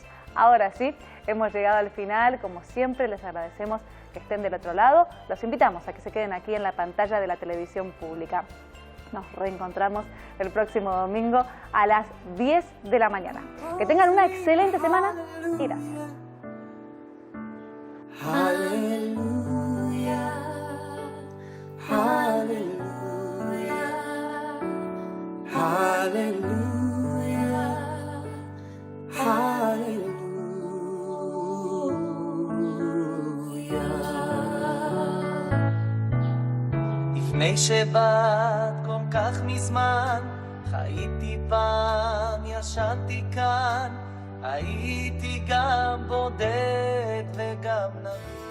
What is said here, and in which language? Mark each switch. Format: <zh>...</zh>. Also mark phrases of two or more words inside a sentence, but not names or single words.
<es>Ahora sí, hemos llegado al final. Como siempre, les agradecemos que estén del otro lado. Los invitamos a que se queden aquí en la pantalla de la televisión pública. Nos reencontramos el próximo domingo a las 10 de la mañana. Que tengan una excelente semana y gracias. Aleluya, aleluya, aleluya, aleluya.</es> <he>לפני שבאת כל כך מזמן, חייתי פעם, ישנתי כאן, הייתי גם בודד וגם נביא.</he>